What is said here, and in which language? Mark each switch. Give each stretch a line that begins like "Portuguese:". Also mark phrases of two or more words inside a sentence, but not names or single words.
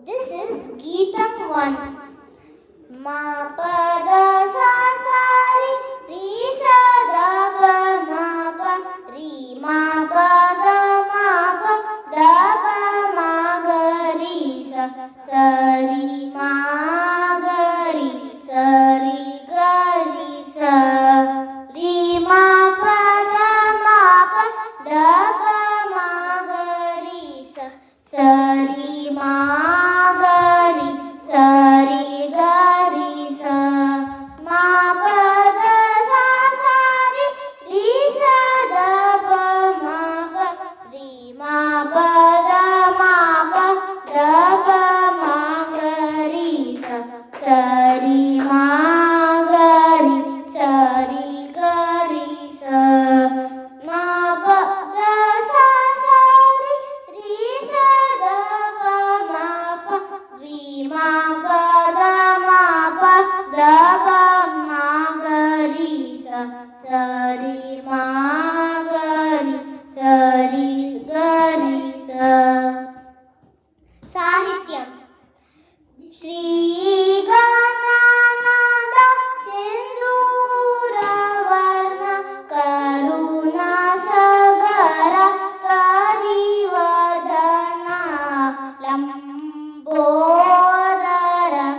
English: is Geetam 1. Ma pa da sa sa ri sa da pa ma pa ri ma pa da pa ma ga ri sa ri ma ga ri sa ri ma pa da pa ma ga ri sa ri ma ga ri sa ri ga ri sa ma pa da sa sa ri sa da pa ma pa ri ma pa da pa ma ga ri sa ri ma ga ri sa ri ga ri sa ma pa da sa sa ri sa da pa ma pa ri ma pa da pa ma ga ri sa ri ma ga ri ga ri sa.
Sanskrit: ಸಾಹಿತ್ಯ ಶ್ರೀ ಗಣನಾದ ಸಿಂಧೂರ ವರ್ಣ ಕರುಣ ಸಗರ ಕರಿವದನ ಲಂಬೋದರ